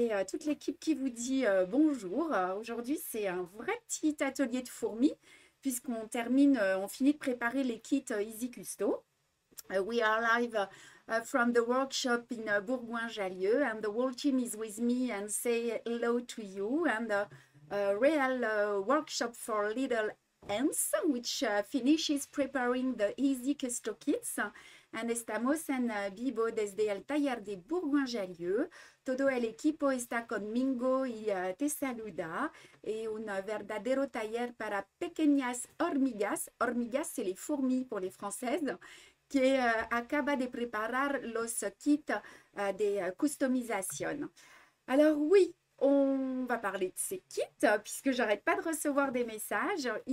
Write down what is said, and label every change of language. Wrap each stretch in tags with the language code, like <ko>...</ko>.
<fr>Toute l'équipe qui vous dit bonjour. Aujourd'hui, c'est un vrai petit atelier de fourmis puisqu'on termine, on finit de préparer les kits Easy Custo.</fr> <en>We are live from the workshop in Bourgoin-Jallieu, and the whole team is with me and say hello to you. And a real workshop for little ants, which finishes preparing the Easy Custo kits.</en> <es>And estamos en vivo desde el taller de Bourgoin-Jallieu. Todo el equipo está conmigo y te saluda. Et un verdadero taller para pequeñas hormigas. Hormigas,</es> <fr>c'est les fourmis pour les Françaises.</fr> <es>Que acaba de preparar los kits de customisation.</es> <fr>Alors oui, on va parler de ces kits puisque j'arrête pas de recevoir des messages.</fr>